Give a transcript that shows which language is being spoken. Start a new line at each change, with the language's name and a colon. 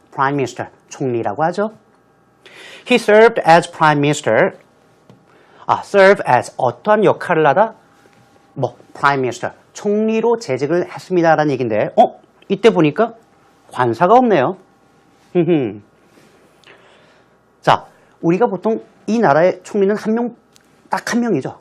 Korean: Prime Minister, 총리라고 하죠.
English: He served as Prime Minister.
Korean: serve as, 어떠한 역할을 하다? Prime Minister, 총리로 재직을 했습니다라는 얘기인데, 이때 보니까 관사가 없네요. 자, 우리가 보통 이 나라의 총리는 딱 한 명이죠.